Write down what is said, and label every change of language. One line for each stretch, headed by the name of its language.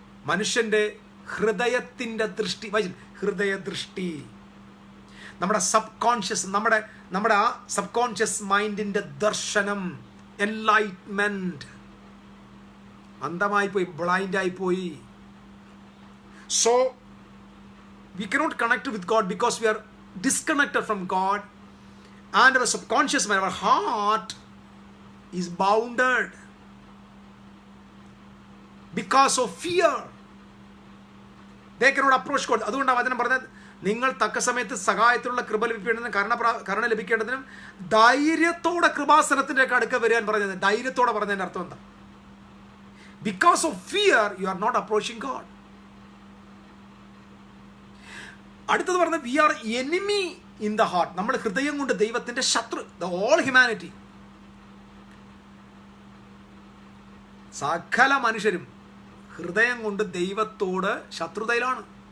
Malayalam: മനുഷ്യന്റെ ഹൃദയത്തിന്റെ ദൃഷ്ടി, ഹൃദയദൃഷ്ടി, നമ്മുടെ സബ് കോൺഷ്യസ്, നമ്മുടെ ആ സബ് കോൺഷ്യസ് മൈൻഡിന്റെ ദർശനം, എൻലൈറ്റ്മെന്റ് അന്ധമായി പോയി, ബ്ലൈൻഡ് ആയി പോയി.
English: So we cannot connect with God because we are disconnected from God, and our subconscious mind, our heart is bounded because of fear. They cannot approach God.
Malayalam: അതുകൊണ്ടാണ് വചനം പറഞ്ഞത്, നിങ്ങൾ തക്ക സമയത്ത് സഹായത്തിലുള്ള കൃപ ലഭിക്കേണ്ടതിനും കരുണ ലഭിക്കേണ്ടതിനും ധൈര്യത്തോടെ കൃപാസനത്തിന്റെ അടുക്ക വരാൻ പറഞ്ഞത്. ധൈര്യത്തോടെ പറഞ്ഞതിന്റെ അർത്ഥം എന്താ?
English: Because of fear you are not approaching God.
Malayalam: അടുത്തത് പറഞ്ഞത്,
English: We are enemy in the heart.
Malayalam: നമ്മൾ ഹൃദയം കൊണ്ട് ദൈവത്തിന്റെ ശത്രു.
English: the all humanity,
Malayalam: സകല മനുഷ്യരും ഹൃദയം കൊണ്ട് ദൈവത്തോട് ശത്രുതയിലാണ്.